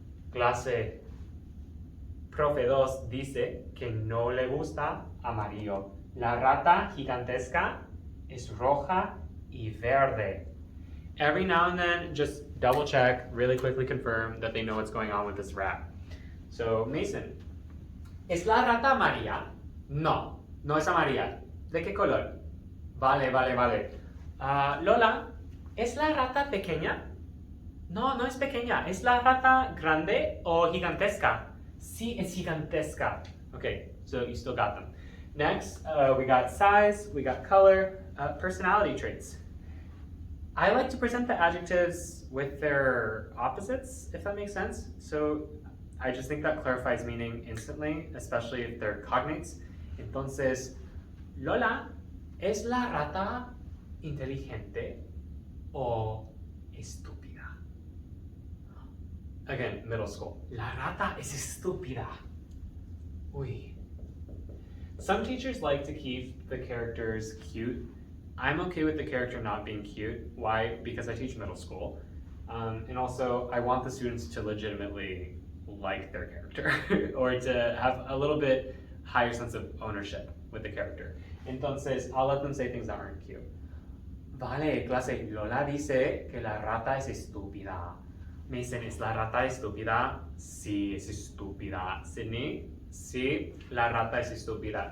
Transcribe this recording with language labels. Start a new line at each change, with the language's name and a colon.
Spanish: Clase, Profe Dos dice que no le gusta amarillo. La rata gigantesca es roja y verde.
English: Every now and then, just double check, really quickly confirm that they know what's going on with this rat.
Spanish: So, Mason, ¿es la rata amarilla? No, no es amarilla. ¿De qué color? Vale, vale, vale. Lola, ¿Es la rata pequeña? No, no es pequeña. ¿Es la rata grande o gigantesca? Sí, es gigantesca.
English: Okay, so you still got them. Next, we got size, we got color, personality traits. I like to present the adjectives with their opposites, if that makes sense. So I just think that clarifies meaning instantly, especially if they're cognates.
Spanish: Entonces, Lola, ¿es la rata inteligente o estúpida?
English: Again, middle school.
Spanish: La rata es estúpida. Uy.
English: Some teachers like to keep the characters cute. I'm okay with the character not being cute. Why? Because I teach middle school. And also, I want the students to legitimately like their character or to have a little bit higher sense of ownership with the character. Entonces, I'll let them say things that aren't cute.
Spanish: Vale, clase, Lola dice que la rata es estúpida. Me dicen, ¿es la rata estúpida? Sí, es estúpida. Sydney, sí, la rata es estúpida.